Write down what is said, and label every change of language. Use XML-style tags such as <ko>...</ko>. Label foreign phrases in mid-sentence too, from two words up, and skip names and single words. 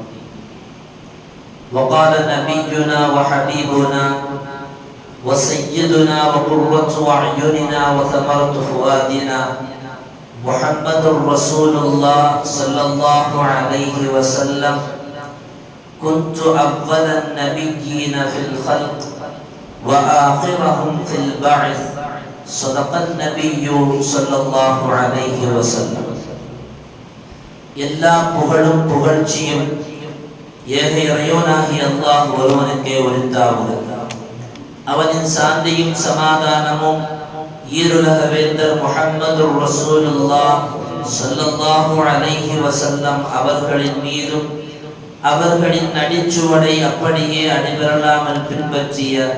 <ar>وقال نبينا وحبيبنا وسيدنا وقرة أعيننا وثمرة فؤادنا محمد رسول الله صلى الله عليه وسلم: كنت أفضل النبيين في الخلق وآخرهم في البعث. صدق النبي صلى الله عليه وسلم.</ar> <ta>எல்லா புகழும் புகழ்ச்சியும் ஏக இறைவனாகிய அல்லாஹ் ஒருவனுக்கே உரித்தாகுக. அவனின் சாந்தியும் சமாதானமும் ஈருலக வேந்தர் முஹம்மது ரசூலுல்லாஹ்</ta> <ar>صلى الله عليه وسلم</ar> <ta>அவர்களின் மீதும் அவர்களின் நடிச்சுவடை அப்படியே அடிபெறலாமல் பின்பற்றிய</ta>